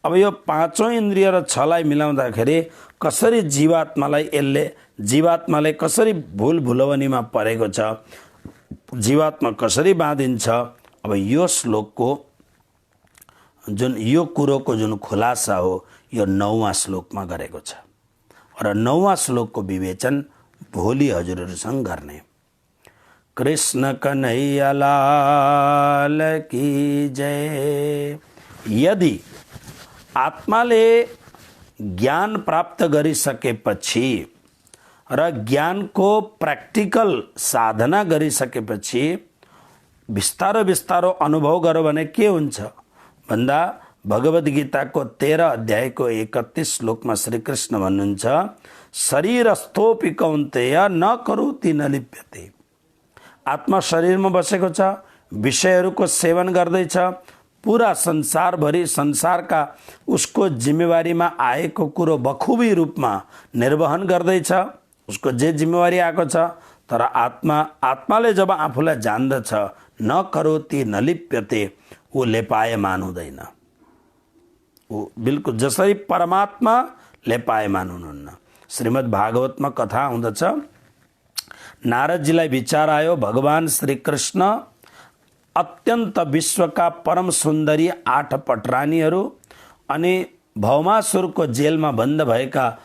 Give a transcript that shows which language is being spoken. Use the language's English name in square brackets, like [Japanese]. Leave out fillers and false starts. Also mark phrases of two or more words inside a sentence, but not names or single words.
[Nepali] अब यो पाँचौं इन्द्रिय र छलाई मिलाउँदाखेरि कसरी जीवात्मालाई कसरी भुल भुलवनीमा परेको छ, जीवात्मा कसरी बाँधिन्छ। अब यो श्लोकको जुन यो कुरोको जुन खुलासा हो यो 9वां श्लोकमा गरेको छ र 9वां श्लोकको विवेचन भोलि हजुरहरूसँग गर्ने। [Hindi] कृष्ण कन्हैया लाल की जय। [Nepali] यदि आत्माले ज्ञान प्राप्त गरिसकेपछि र ज्ञानको प्र्याक्टिकल साधना गरिसकेपछि बिस्तारो बिस्तारो अनुभव गर्यो भने के हुन्छ भन्दा भगवद् गीताको 13 अध्यायको 31 श्लोकमा श्री कृष्ण भन्नुहुन्छ, [Sanskrit] शरीरस्थोपि कौन्तेय न करोति न लिप्यते। [Nepali] आत्मा शरीरमा बसेको छ, विषयहरूको सेवन गर्दैछ, पूरा संसारभरि संसारका उसको जिम्मेवारीमा आएको कुरो बखुबी रूपमा निर्वहन गर्दैछ, उसको जे जिम्मेवारी आएको छ। तर आत्माले जब आफूलाई जान्दछ [Sanskrit] न करोति न लिप्यते, [Nepali] ऊ लेपायमान हुँदैन। ऊ बिल्कुल जसरी परमात्मा लेपायमान हुनुहुन्न। श्रीमद् भागवतमा कथा हुँदछ, नारदजीलाई विचार आयो भगवान श्री कृष्ण अत्यन्त विश्वका परम सुन्दरी 8 पटरानीहरू अनि भौमासुरको जेलमा बन्द भएका